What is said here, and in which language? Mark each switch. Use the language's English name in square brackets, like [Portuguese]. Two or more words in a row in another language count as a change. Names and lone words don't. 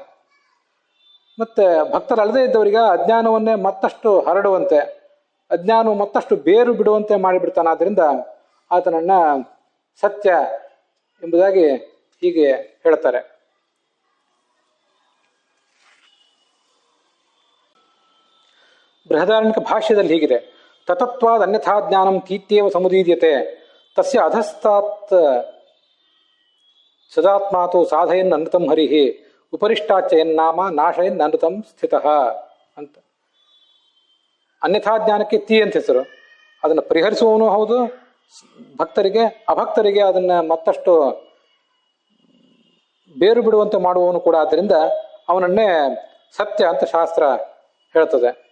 [Kannada] ಮತ್ತೆ ಭಕ್ತರಲ್ಲದೇ ಇದ್ದವರಿಗೆ ಅಜ್ಞಾನವನ್ನೇ ಮತ್ತಷ್ಟು ಹರಡುವಂತೆ, ಅಜ್ಞಾನವು ಮತ್ತಷ್ಟು ಬೇರು ಬಿಡುವಂತೆ ಮಾಡಿಬಿಡ್ತಾನೆ. ಆದ್ದರಿಂದ ಆತನನ್ನ ಸತ್ಯ ಎಂಬುದಾಗಿ ಹೀಗೆ ಹೇಳ್ತಾರೆ. ಬೃಹದಾರಣ್ಯಕ ಭಾಷ್ಯದಲ್ಲಿ ಹೀಗಿದೆ: [Sanskrit] ತತತ್ವಾದ ಅನ್ಯಥಾ ಜ್ಞಾನಂ ತೀತ್ಯೇವ ಸಮುದೀರ್ಯತೆ ತಸ್ಯ ಅಧಸ್ತಾತ್ ಸದಾತ್ಮಾತು ಸಾಧಯನ್ ಅನೃತಂ ಹರಿಹಿ ಉಪರಿಷ್ಟಾಚಯನ್ ನಾಮ ನಾಶಯನ್ ಅನೃತಂ ಸ್ಥಿತಃ ಅಂತ. [Kannada] ಅನ್ಯಥಾ ಜ್ಞಾನಕ್ಕೆ ತೀ ಅಂತ ಹೆಸರು. ಅದನ್ನು ಪರಿಹರಿಸುವವನು ಹೌದು, ಭಕ್ತರಿಗೆ ಅಭಕ್ತರಿಗೆ ಅದನ್ನ ಮತ್ತಷ್ಟು ಬೇರು ಬಿಡುವಂತೆ ಮಾಡುವವನು ಕೂಡ. ಆದ್ದರಿಂದ ಅವನನ್ನೇ ಸತ್ಯ ಅಂತ ಶಾಸ್ತ್ರ ಹೇಳ್ತದೆ.